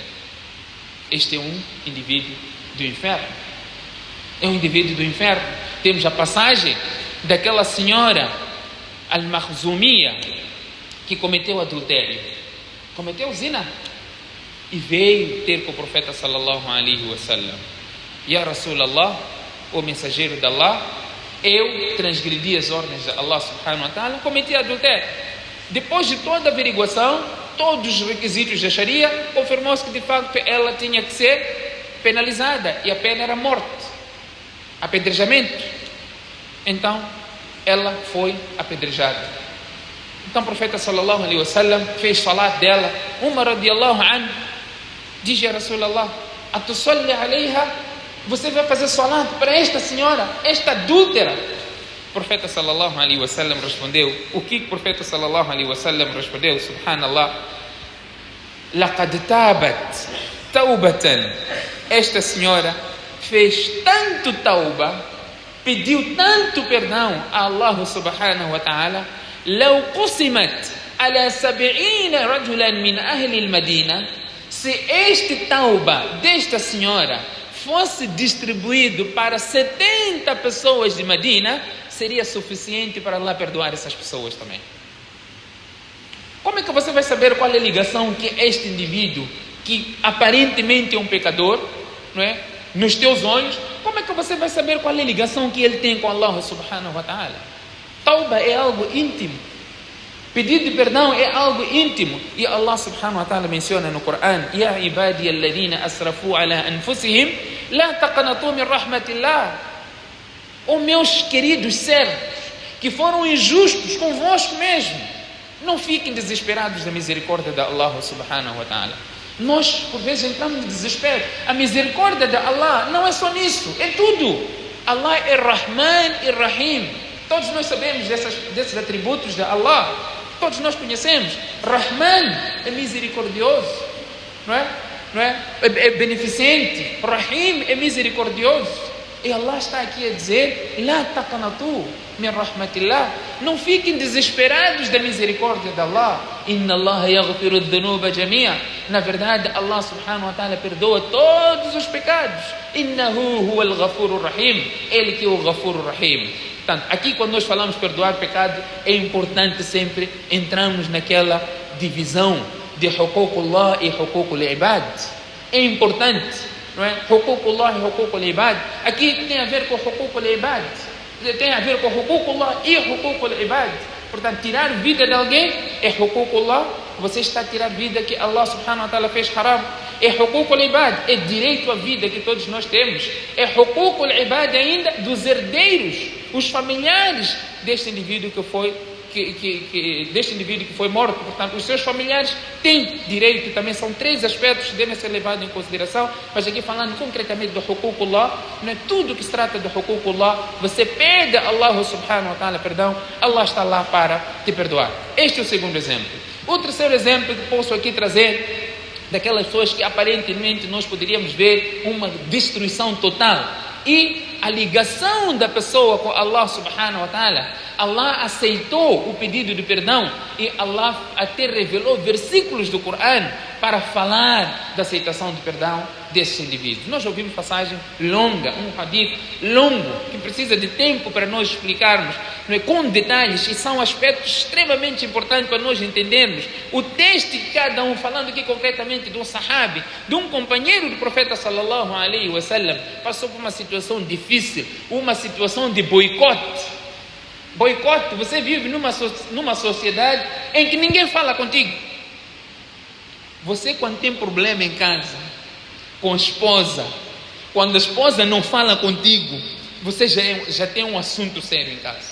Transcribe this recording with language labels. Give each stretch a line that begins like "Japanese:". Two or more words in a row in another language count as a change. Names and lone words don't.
Portuguese: Este é um indivíduo do inferno. É um indivíduo do inferno. Temos a passagem daquela senhora Al-Makhzumiyya que cometeu adultério, cometeu zina e veio ter com o profeta
Arabic: صلى الله عليه وسلم. يا رسول الله,
Portuguese: o mensageiro de Allah, eu transgredi as ordens de Allah
Arabic: سبحانه وتعالى,
Portuguese: cometi adultério. Depois de toda a averiguação, todos os requisitos da Sharia, confirmou-se que de facto ela tinha que ser penalizada e a pena era morte, apedrejamento. Então ela foi apedrejada. Então o profeta
Arabic: صلى الله عليه وسلم
Portuguese: fez salat dela. Umar
Arabic: رضي الله عنه
Portuguese: diz:
Arabic: يا رسول الله أتصلي عليها,
Portuguese: você vai fazer salat para esta senhora, esta adúltera? O profeta
Arabic: صلى الله عليه وسلم
Portuguese: respondeu. O que o profeta
Arabic: صلى الله عليه وسلم
Portuguese: respondeu? Subhanallah.
Arabic: لقد تابت توبة.
Portuguese: Esta senhora fez tanto tauba, pediu tanto perdão a Allah
Arabic: سبحانه وتعالى. لو قسمت على 70 رجلا من أهل المدينة,
Portuguese: se este tauba desta senhora fosse distribuído para 70 pessoas de Medina, seria suficiente para Allah perdoar essas pessoas também. Como é que você vai saber qual é a ligação que este indivíduo, que aparentemente é um pecador, não é? Nos teus olhos, como é que você vai saber qual é a ligação que ele tem com Allah
Arabic: سبحانه وتعالى?
Portuguese: Tauba é algo íntimo. Pedido de perdão é algo íntimo. E Allah
Arabic: سبحانه وتعالى
Portuguese: menciona no Coran:
Arabic: يا عبادي الذين أسرفوا على أنفسهم لا تقنطوا من رحمة الله.
Portuguese: Ó meus queridos servos que foram injustos convosco mesmo, não fiquem desesperados da misericórdia de Allah
Arabic: سبحانه وتعالى.
Portuguese: Nós por vezes entramos em desespero. A misericórdia de Allah não é só nisso, é tudo. Allah é Rahman e Rahim. Todos nós sabemos desses atributos de Allah. Todos nós conhecemos. Rahman é misericordioso, não é? É beneficente. Rahim é misericordioso. E Allah está aqui a dizer:
Arabic: لا تقنطوا من رحمة الله.
Portuguese: Não fiquem desesperados da misericórdia de Allah.
Arabic: إن الله يغفر الذنوب جميعا.
Portuguese: Na verdade, Allah
Arabic: سبحانه وتعالى
Portuguese: perdoa todos os pecados.
Arabic: إنه هو الغفور الرحيم.
Portuguese: Ele que é o
Arabic: الغفور الرحيم.
Portuguese: Portanto, aqui quando nós falamos perdoar pecado, é importante sempre entrarmos naquela divisão de huququllah e
Arabic: حقوق العباد.
Portuguese: É importante, não é? Huququllah e
Arabic: حقوق العباد.
Portuguese: Aqui tem a ver com
Arabic: حقوق العباد,
Portuguese: tem a ver com huququllah e
Arabic: حقوق العباد.
Portuguese: Portanto, tirar vida de alguém é huququllah. Você está a tirar vida que Allah
Arabic: سبحانه وتعالى
Portuguese: fez haram. É
Arabic: حقوق العباد,
Portuguese: é direito à vida que todos nós temos. É
Arabic: حقوق العباد
Portuguese: ainda dos herdeiros, os familiares deste indivíduo que foi morto. Portanto, os seus familiares têm direito também. São 3 aspectos que devem ser levados em consideração. Mas aqui falando concretamente do huququllah, não é tudo que se trata do huququllah. Você pede a Allah
Arabic: سبحانه وتعالى
Portuguese: perdão, Allah está lá para te perdoar. Este é o segundo exemplo. O terceiro exemplo que posso aqui trazer, daquelas pessoas que aparentemente nós poderíamos ver uma destruição total, e a ligação da pessoa com Allah
Arabic: سبحانه وتعالى.
Portuguese: Allah aceitou o pedido de perdão e Allah até revelou versículos do Coran para falar da aceitação de perdão desses indivíduos. Nós ouvimos passagem longa, um hadith longo, que precisa de tempo para nós explicarmos, não é, com detalhes, e são aspectos extremamente importantes para nós entendermos. O texto de cada um, falando aqui concretamente de um sahabi, de um companheiro do profeta
Arabic: صلى الله عليه وسلم,
Portuguese: passou por uma situação difícil, uma situação de boicote. Boicote, você vive numa sociedade em que ninguém fala contigo. Você, quando tem problema em casa, com a esposa, quando a esposa não fala contigo, você já tem um assunto sério em casa.